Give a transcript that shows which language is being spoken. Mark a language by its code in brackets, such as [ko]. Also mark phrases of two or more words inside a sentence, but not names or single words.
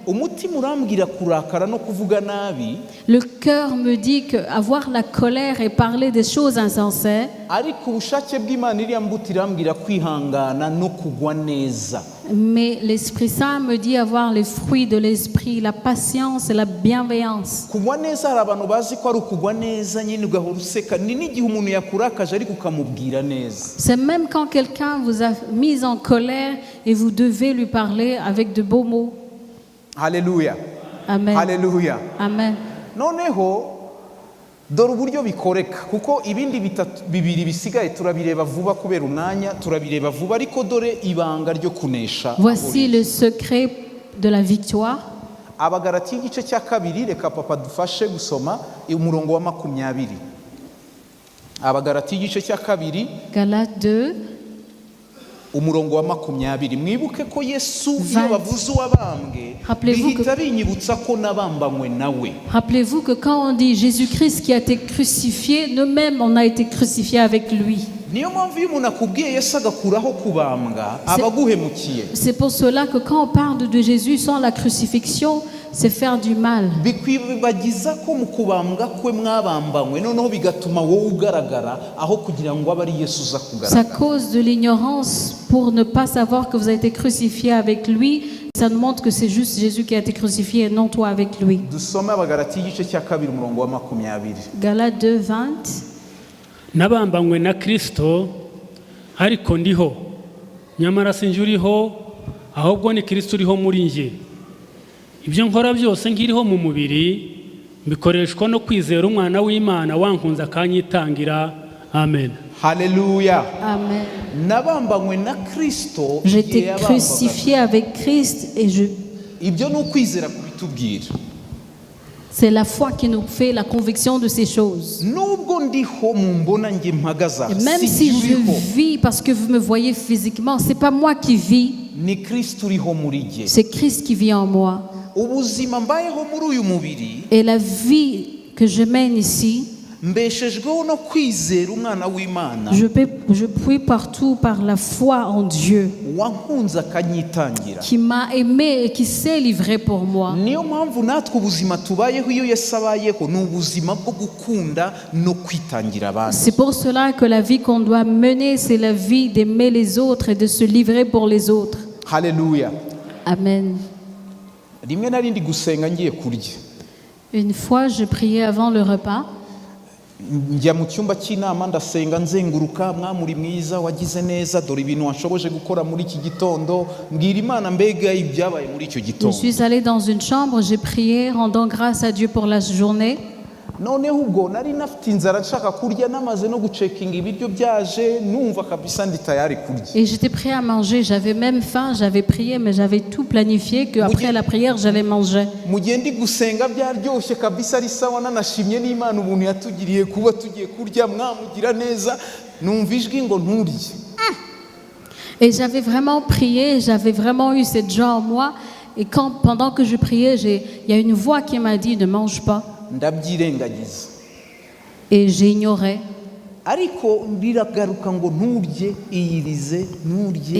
[fr] Le cœur me dit qu'avoir la colère et parler des choses insensées, mais l'Esprit Saint me dit avoir les fruits de l'Esprit, la patience et la bienveillance. C'est même quand quelqu'un vous a mis en colère et vous devez lui parler avec de beaux mots. Alléluia. Amen. Alléluia. Amen. [rw] Noneho dore uburyo bikoreka kuko ibindi bibiri bisigaye turabireba vuba kubera umwanya turabireba vuba ariko dore ibanga ryo kunesha. [fr] Voici le secret de la victoire. [rw] Abagalati igice cya kabiri reka papa dufashe gusoma umurongo wa 20. Abagalati igice cya kabiri [fr] Galates 2 [rw] umurongo wa 20. Mwibuke ko Yesu iyo bavuze uwabambwe bihita binyibutsa ko nabambanywe nawe. [fr] Rappelez-vous que quand on dit Jésus-Christ qui a été crucifié, nous-mêmes on a été crucifiés avec lui. [rw] Niyo mpamvu iyo umuntu akubwiye Yesu agakuraho kubambwa abaguhemukiye. [fr] C'est pour cela que quand on parle de Jésus sans la crucifixion, c'est faire du mal. [rw] Bikwibagiza ko mu kubambwa kwe mwabambanywe noneho bigatuma wowe ugaragara aho kugira ngo abe ari Yesu uza kugaragara. [fr] C'est à cause de l'ignorance pour ne pas savoir que vous avez été crucifié avec lui. Ça nous montre que c'est juste Jésus qui a été crucifié et non toi avec lui. [rw] Dusome Abagalati igice cya kabiri umurongo wa 20. [fr] Galates 2:20. [rw] Nabambanywe na Kristo ariko ndiho nyamara sinjye uriho ahubwo ni Kristo uriho muri njye. Ibyo nkora byose nkiriho mu mubiri bikoreshwa no kwizera umwana w'Imana wankunze akanyitangira. Amen. Haleluya. Amen. Nabambanywe na Kristo [fr] J'ai [rw] igihe [fr] été [rw] yabambwaga. [fr] crucifié avec Christ et [rw] Ibyo ni ukwizera kubitubwira. [fr] c'est la foi qui nous fait la conviction de ces choses. [rw] Nubwo ndiho mumbona nge mpagaza [fr] Et même si je vis, parce que vous me voyez physiquement, c'est pas moi qui vis, [rw] ni Kristo uriho muri jye. [fr] c'est Christ qui vit en moi. [rw] Ubuzima mbayeho muri uyu mubiri [fr] Et la vie que je mène ici, [rw] mbeshejweho no kwizera umwana w'Imana [fr] je puis partout par la foi en Dieu, [rw] wankunze akanyitangira. [fr] qui m'a aimé et qui s'est livré pour moi. [rw] Niyo mpamvu natwe ubuzima tubayeho iyo Yesu abayeho ni ubuzima bwo gukunda no kwitangira abandi. [fr] C'est pour cela que la vie qu'on doit mener, c'est la vie d'aimer les autres et de se livrer pour les autres. [rw] Haleluya. Amen. Rimwe na rindi gusenga ngiye kurya, [fr] Une fois, je priais avant le repas. [rw] njya mu cyumba cy'inama ndasenga nzenguruka, mwamuri mwiza wagize neza, dore ibintu washoboje gukora muri iki gitondo, mbwira Imana mbega ibyabaye muri icyo [fr] Je [rw] gitondo. [fr] suis allée dans une chambre, j'ai prié, rendant grâce à Dieu pour la journée. [rw] Noneho ubwo nari nafite inzara nshaka kurya, namaze no gucekinga ibiryo byaje, numva kabisa ndi tayari kurya. [fr] Et j'étais prêt à manger, j'avais même faim, j'avais prié, mais j'avais tout planifié qu'après la prière, j'allais manger. [rw] Mu gihe ndi gusenga byaryoshye kabisa ari sawa, nanashimye n'Imana ubuntu yatugiriye kuba tugiye kurya, mwamugira neza, numva ijwi ngo nturye. [fr] Et j'avais vraiment prié, j'avais vraiment eu cette joie en moi. Et pendant que je priais, il y a une voix qui m'a dit ne mange pas. [rw] Ndabyirengagiza. [fr] Et j'ai ignoré. [rw] Ariko biragaruka ngo nturye iyirize, nturye